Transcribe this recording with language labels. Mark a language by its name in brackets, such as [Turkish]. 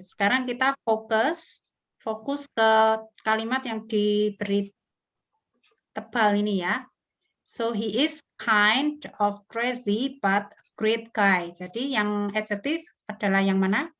[Indonesian] Sekarang kita fokus ke kalimat yang diberi tebal ini ya. [English] So he is kind of crazy but a great guy. [Indonesian] Jadi yang adjektif adalah yang mana?